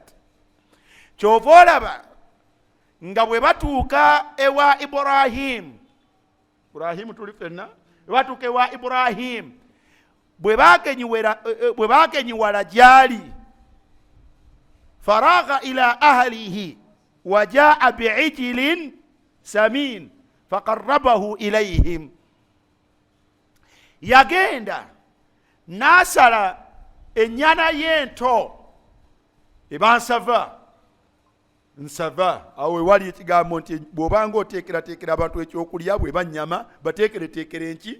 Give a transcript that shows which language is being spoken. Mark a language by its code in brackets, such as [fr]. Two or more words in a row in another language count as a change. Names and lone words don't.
[lg] Kyova olaba nga bwe batuuka ewa Ibrahim tuli fenna, bwe batuuka ewa Ibrahim, bwe bagenyiwala gyali, [ar] فراغ إلى أهله وجاء بعجل سمين فقربه إليهم, [lg] yagenda n'asala ennyana y'ento nsava. Awo wali ekigambo nti bw'obanga oteekerateekera abantu ekyokulya bwe bannyama bateekereteekere enki?